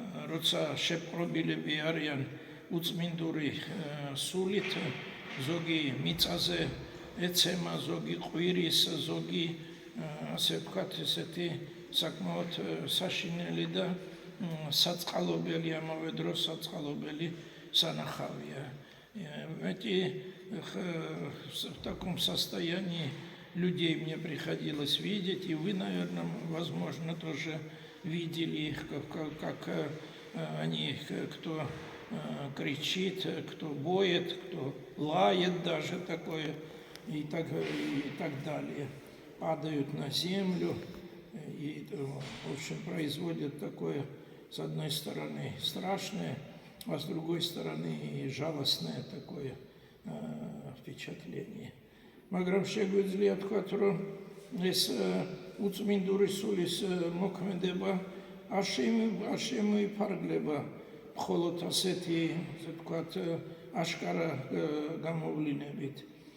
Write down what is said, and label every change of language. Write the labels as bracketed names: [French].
[Georgian] როცა შეპყრობილები არიან უწმინდური სულით, ზოგი მიწაზე ეცემა, ზოგი ყვირის, ზოგი ასე ვთქვათ ესეთი საკმაოდ საშინელი და საწყალობელი, ამავე დროს საწყალობელი სანახავია. [Russian] В таком состоянии людей мне приходилось видеть, и вы, наверное, возможно, тоже видели их, как они, кто кричит, кто воет, кто лает даже такое, и так далее. Падают на землю и, в общем, производят такое, с одной стороны, страшное, а с другой стороны и жалостное такое впечатление. [Georgian] მაგრამ შეგვიძლია თქვათ, რომ ეს უწმინდური სულის მოქმედება არ შემოიფარგლება მხოლოდ ასეთი, ასე ვთქვათ, აშკარა გამოვლინებით.